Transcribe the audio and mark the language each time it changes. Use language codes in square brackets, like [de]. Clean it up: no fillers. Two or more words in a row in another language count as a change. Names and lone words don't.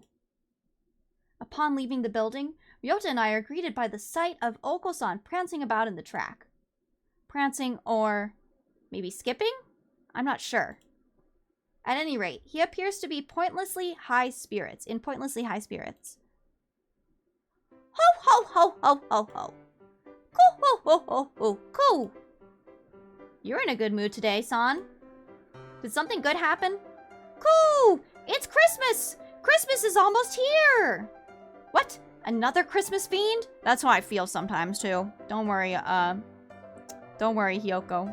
[en] Upon leaving the building, Ryota and I are greeted by the sight of Oko-san prancing about in the track. Prancing or maybe skipping? I'm not sure. At any rate, he appears to be in pointlessly high spirits. Ho ho ho ho ho ho. Coo ho ho ho ho coo. You're in a good mood today, San. Did something good happen? Coo! It's Christmas! Christmas is almost here! What? Another Christmas fiend? That's how I feel sometimes, too. Don't worry, Hiyoko.